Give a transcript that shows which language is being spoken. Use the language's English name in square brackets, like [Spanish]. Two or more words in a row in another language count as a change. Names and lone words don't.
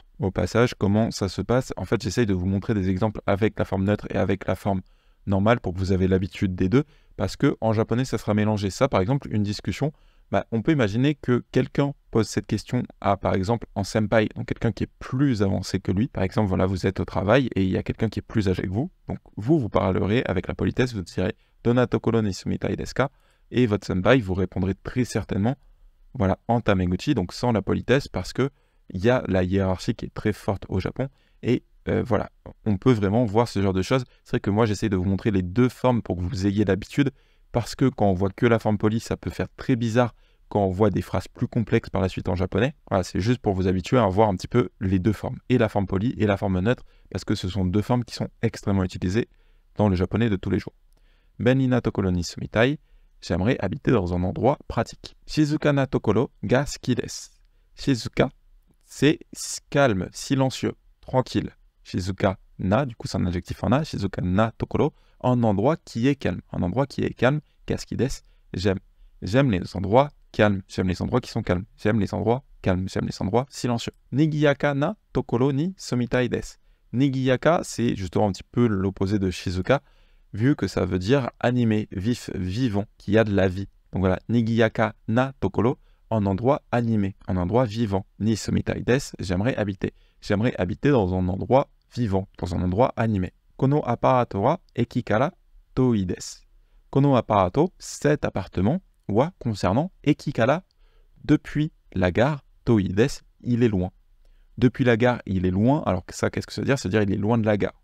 [French] Au passage, comment ça se passe? En fait, j'essaye de vous montrer des exemples avec la forme neutre et avec la forme normale pour que vous ayez l'habitude des deux, parce qu'en japonais, ça sera mélangé. Ça, par exemple, une discussion, on peut imaginer que quelqu'un pose cette question à, par exemple, en senpai, donc quelqu'un qui est plus avancé que lui. Par exemple, voilà, vous êtes au travail et il y a quelqu'un qui est plus âgé que vous. Donc, vous parlerez avec la politesse, vous direz « [Japanese] どんなところに住みたいですか ?» [French] et votre senpai, vous répondrez très certainement, voilà, en tameguchi, donc sans la politesse, parce que il y a la hiérarchie qui est très forte au Japon, et voilà, on peut vraiment voir ce genre de choses. C'est vrai que moi, j'essaie de vous montrer les deux formes pour que vous ayez l'habitude, parce que quand on voit que la forme polie, ça peut faire très bizarre quand on voit des phrases plus complexes par la suite en japonais. Voilà, c'est juste pour vous habituer à voir un petit peu les deux formes, et la forme polie et la forme neutre, parce que ce sont deux formes qui sont extrêmement utilisées dans le japonais de tous les jours. [Japanese] 便利なところに住みたい, [French] j'aimerais habiter dans un endroit pratique. [Japanese] 静かなところが好きです. Shizuka, [French] c'est calme, silencieux. tranquille. [Japanese] 静かな, [French] du coup c'est un adjectif en na, [Japanese] 静かなところ, [French] un endroit qui est calme. Un endroit qui est calme, [Japanese] が好きです, [French] j'aime. J'aime les endroits calmes, j'aime les endroits qui sont calmes, j'aime les endroits calmes, j'aime les endroits silencieux. [Japanese] 賑やかなところに住みたいです. Nigiyaka, [French] c'est justement un petit peu l'opposé de Shizuka, vu que ça veut dire animé, vif, vivant, qui a de la vie. Donc voilà, [Japanese] 賑やかなところ, [French] un endroit animé, un endroit vivant. [Japanese] に住みたいです, [French] j'aimerais habiter. J'aimerais habiter dans un endroit vivant, dans un endroit animé. [Japanese] このアパートは駅から遠いです. このアパート, [French] cet appartement, wa concernant [Japanese] 駅から, [French] depuis la gare, [Japanese] 遠いです, [French] il est loin. Depuis la gare, il est loin. Alors ça, qu'est-ce que ça veut dire? Ça veut dire il est loin de la gare.